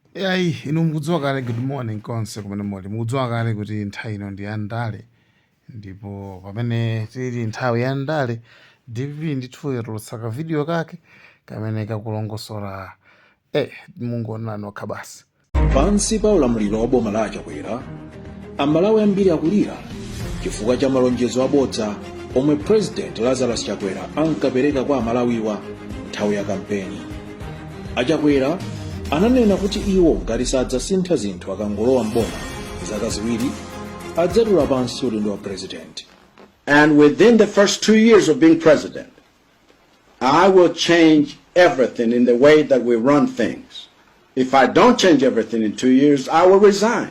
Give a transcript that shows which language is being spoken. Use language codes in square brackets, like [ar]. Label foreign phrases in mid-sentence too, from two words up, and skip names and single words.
[ny] Yayi ino mukudziwa kale [en] good morning [ny] konse kumene muli mukudziwa kale kuti nthawi ino ndi ya ndale ndipo pamene tili nthawi ya ndale DPP ndithu yatulutsa video kake kamene kakulongosora mungoona nokha basi. Pansi pa ulamuliro wa boma la Achakwera, amalawi ambiri akulira chifukwa cha malonjezo abodza omwe President Lazarus Chakwera ankapereka kwa amalawiwa nthawi ya kampeni. Achakwera ananena kuti iwo ngati sadzasintha zinthu akangolowa mboma zaka ziwiri adzatula pansi udindo wa president. [en] And within the first 2 years of being president, I will change everything in the way that we run things. If I don't change everything in 2 years, I will resign.